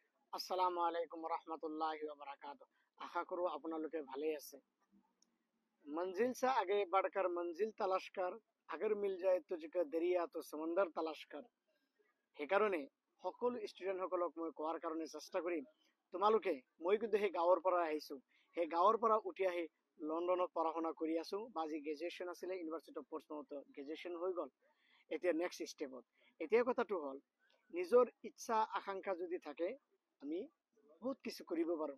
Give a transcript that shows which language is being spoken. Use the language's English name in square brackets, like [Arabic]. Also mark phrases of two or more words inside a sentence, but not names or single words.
[Arabic] السلام عليكم رحمة الله وبركاته. [Assamese] আশা কৰো আপোনালোকে ভালে আছে। [Hindi] मंजिल से आगे बढ़कर मंजिल तलाश कर, अगर मिल जाए तुझको दरिया तो समंदर तलाश कर। [Assamese] সেইকাৰণে সকলো ষ্টুডেণ্টসকলক মই কোৱাৰ কাৰণে চেষ্টা কৰিম, তোমালোকে মই কিন্তু সেই গাঁৱৰ পৰা আহিছোঁ, সেই গাঁৱৰ পৰা উঠি আহি লণ্ডনত পঢ়া শুনা কৰি আছোঁ, বা আজি গ্ৰেজুৱেশ্যন আছিলে, ইউনিভাৰ্চিটি অফ পৰ্টছমাউথত গ্ৰেজুৱেশ্যন হৈ গ'ল। এতিয়া [English] next stepত [Assamese] এতিয়া কথাটো হ'ল, নিজৰ ইচ্ছা আকাংক্ষা যদি থাকে আমি বহুত কিছু কৰিব পাৰোঁ।